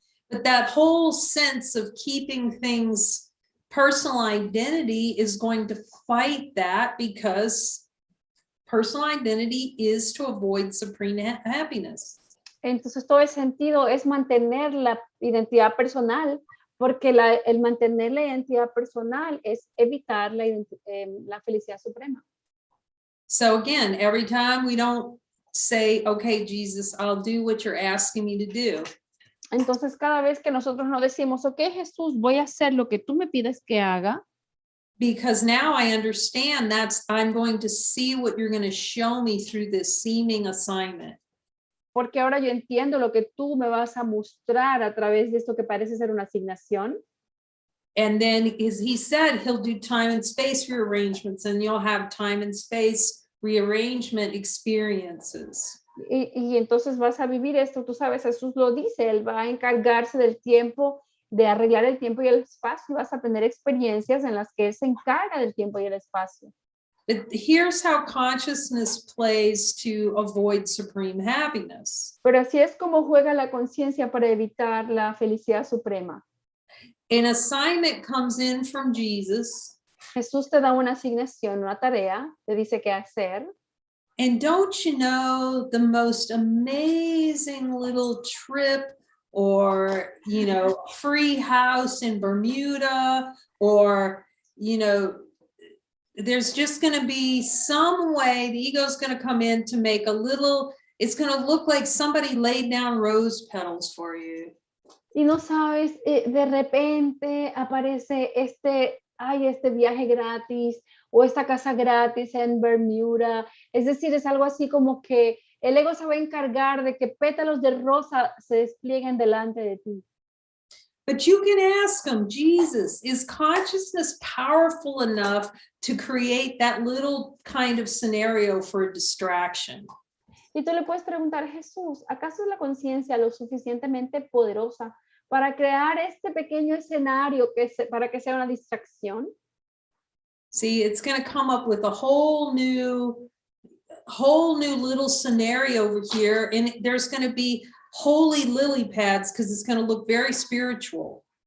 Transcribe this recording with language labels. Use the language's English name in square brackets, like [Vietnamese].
[English] But that whole sense of keeping things personal identity is going to fight that, because personal identity is to avoid supreme happiness. [Spanish] Entonces todo el sentido es mantener la identidad personal, porque el mantener la identidad personal es evitar la felicidad suprema. [English] So again, every time we don't say, okay, Jesus, I'll do what you're asking me to do. [Spanish] Entonces cada vez que nosotros no decimos, ok, Jesús, voy a hacer lo que tú me pides que haga. [English] Because now I understand I'm going to see what you're going to show me through this seeming assignment. [Spanish] Porque ahora yo entiendo lo que tú me vas a mostrar a través de esto que parece ser una asignación. [English] And then, as he said, he'll do time and space rearrangements, and you'll have time and space rearrangement experiences. [Spanish] Y entonces vas a vivir esto, tú sabes, Jesús lo dice, él va a encargarse del tiempo, de arreglar el tiempo y el espacio, y vas a tener experiencias en las que él se encarga del tiempo y el espacio. [English] But here's how consciousness plays to avoid supreme happiness. [Spanish] Pero así es como juega la conciencia para evitar la felicidad suprema. [English] An assignment comes in from Jesus. [Spanish] Jesús te da una asignación, una tarea, te dice qué hacer. [English] And don't you know, the most amazing little trip, or, you know, free house in Bermuda, or, you know, there's just going to be some way the ego's going to come in to make it's going to look like somebody laid down rose petals for you. [Spanish] Y no sabes, de repente aparece este viaje gratis o esta casa gratis en Bermuda. Es decir, es algo así como que el ego se va a encargar de que pétalos de rosa se desplieguen delante de ti. [English] But you can ask him, Jesus, is consciousness powerful enough to create that little kind of scenario for a distraction? [Spanish] Y tú le puedes preguntar, Jesús, ¿acaso es la conciencia lo suficientemente poderosa para crear este pequeño escenario para que sea una distracción? [English] See, it's going to come up with a whole new whole new little scenario over here, and there's going to be holy lily pads because it's going to look very spiritual.